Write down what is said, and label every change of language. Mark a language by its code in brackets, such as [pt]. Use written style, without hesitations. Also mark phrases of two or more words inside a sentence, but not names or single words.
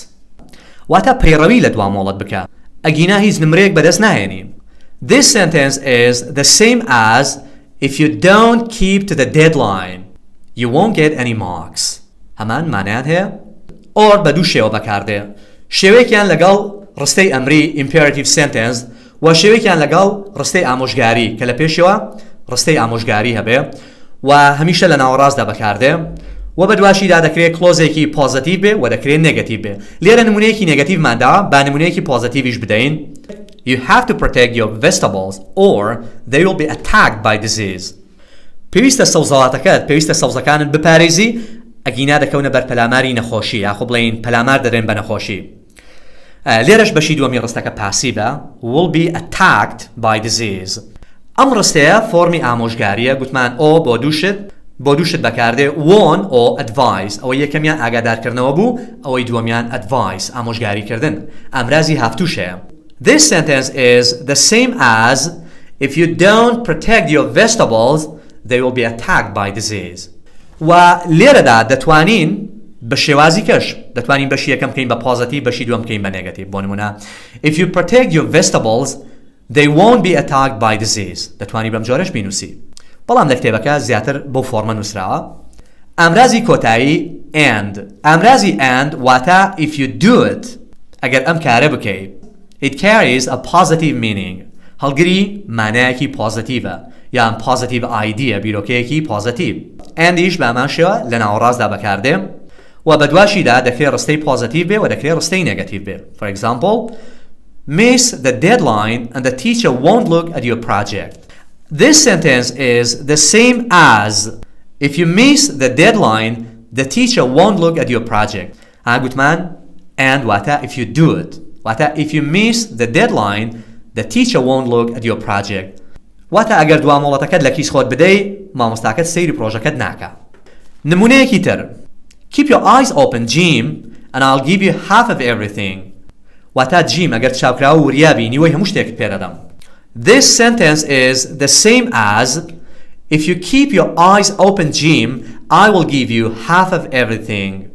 [ckb] واتە پەیڕەوی لە دوامۆڵەت بکە ئەگینا هیچ نمرەیەک بەدەست ناهێنی. [en] This sentence is the same as if you don't keep to the deadline you won't get any marks. [ckb] هەمان مانایان هەیە. Or بە دوو شێوە بەکاردێ. شێوەیەکیان لەگەڵ ڕستەی ئەمری [en] imperative sentence [ckb] و شێوەیەکیان لەگەڵ ڕستەی ئامۆژگاری کە لە پێشەوە ڕستەی ئامۆژگاری هەبێ و هەمیشە لە ناوەڕاستدا بەکاردێ و بە دواشیدا دەکرێت کلۆزێکی پۆزیتیڤ بێ و دەکرێت نێگەتیڤ بێ. لێرە نمونەیەکی نێگەتیڤماندا با نمونەیەکی پۆزیتیڤیش بدەین. [en] You have to protect your vegetables or they will be attacked by disease. [ckb] پێویستە سەوزەڵاتەکەت پێویستە سەوزەکانت بپارێزی ئەگینا دەکەونە بەر پەلاماری نەخۆشی یاخۆ بڵێین پەلامار دەدرێن بە نەخۆشی. لێرەش بەشی دووەمی ڕستەکە پاسیڤە [en] will be attacked by disease. [ckb] ئەم ڕستەیە فۆرمی ئامۆژگاریە گوتمان O بۆ دووشت بەکاردێ [en] warn or advise [ckb] ئەوە یەکەمیان ئاگادارکردنەوە بوو ئەوەی دووەمیان advice ئامۆژگاریکردن. ئامرازی هافتووشەیە. [en] This sentence is the same as if you don't protect your vegetables they will be attacked by disease. [ckb] و لێرەدا دەتوانین بە شێوازی کەش دەتوانین بەشی یەکەم بکەین بە پۆزیتیڤ بەشی دووەم بکەین بە نێگەتیڤ. بۆ نمونە [en] if you protect your vegetables they won't be attacked by disease. [ckb] دەتوانی بەم جۆرەش بینووسی. بەڵام لە کتێبەکە زیاتر بۆ فۆرمە نووسراوە. ئامرازی کۆتایی [en] and. ئامرازی and واتە if you do it [ckb] ئەگەر ئەم کارە بکەیت [en] it carries a positive meaning. [ckb] هەڵگری مانایەکی پۆزیتیڤە یان [en] positive idea [ckb] بیرۆکەیەکی پۆزیتیڤ. andیش بە ئەمان شێوە لە ناوەڕاستدا بەکاردێ و بە دواشیدا دەکرێت ڕستەی پۆزیتیڤ بێ و دەکرێت ڕستەی نێگەتیڤ بێ. [en] For example, miss the deadline and the teacher won't look at your project. This sentence is the same as if you miss the deadline the teacher won't look at your project. گوتمان and واتە if you do it واتە if you miss the deadline the teacher won't look at your project. [ckb] واتە ئەگەر دوامۆڵەتەکەت لە کیس خۆت بدەی مامۆستاکەت سەیری پرۆژەکەت ناکە. نمونەیەکی تر [en] keep your eyes open Jim and I'll give you half of everything. [ckb] واتە جیم ئەگەر چاوکراوە وریابی نیوەی هەموو شتێکت پێدەدەم. [en] This sentence is the same as if you keep your eyes open Jim I will give you half of everything.